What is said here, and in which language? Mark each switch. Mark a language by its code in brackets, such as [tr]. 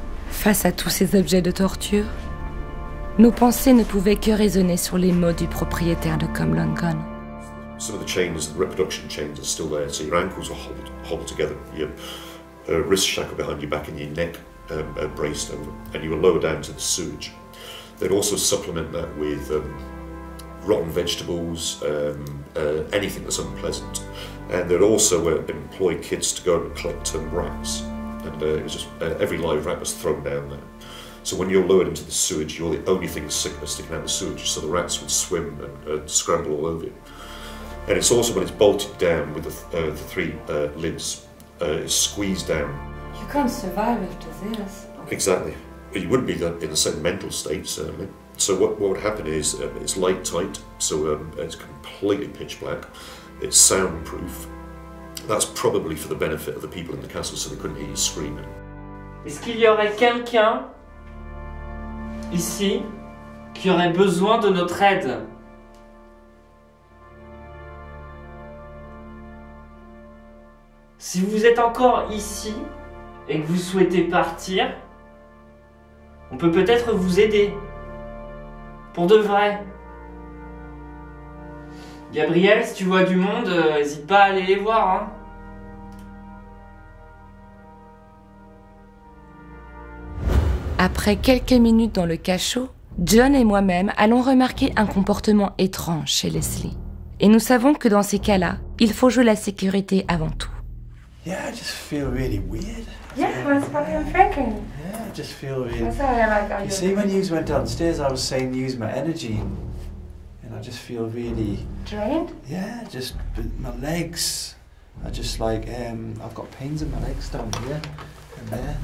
[fr] Face à tous ces objets de torture, nos pensées ne pouvaient que résonner sur les mots du propriétaire de Cumlungun. [en] Some of the chains, the reproduction chains, are still there, so your ankles are hobbled together, your wrist shackled behind your back and your neck braced over, and you were lowered down to the sewage. They'd also supplement that with rotten vegetables, anything that's unpleasant, and they'd also employ kids to go and collect rats, and it was just every live rat was thrown down there. So when you're lowered into the sewage, you're the only thing sticking out of the sewage, so the rats would swim and scramble all over you. And it's also when it's bolted down with the three lids, it's squeezed down. You can't survive after this. Exactly. You wouldn't be in the same mental state, certainly. So what would happen is it's light tight, so it's completely pitch black. It's soundproof. That's probably for the benefit of the people in the castle, so they couldn't hear you screaming. [fr] Est-ce qu'il y aurait quelqu'un ici qui aurait besoin de notre aide? Si vous êtes encore ici et que vous souhaitez partir, on peut peut-être vous aider. Pour de vrai. Gabriel, si tu vois du monde, n'hésite pas à aller les voir, hein. Après quelques minutes dans le cachot, John et moi-même allons remarquer un comportement étrange chez Leslie. Et nous savons que dans ces cas-là, il faut jouer la sécurité avant tout. [en] Yeah, I just feel really weird. Yeah, that's what I'm thinking. Yeah, I just feel really... That's why I like how You see, when you went downstairs, I was saying use my energy, and I just feel really... Drained? Yeah, just my legs. I just like, I've got pains in my legs down here and there.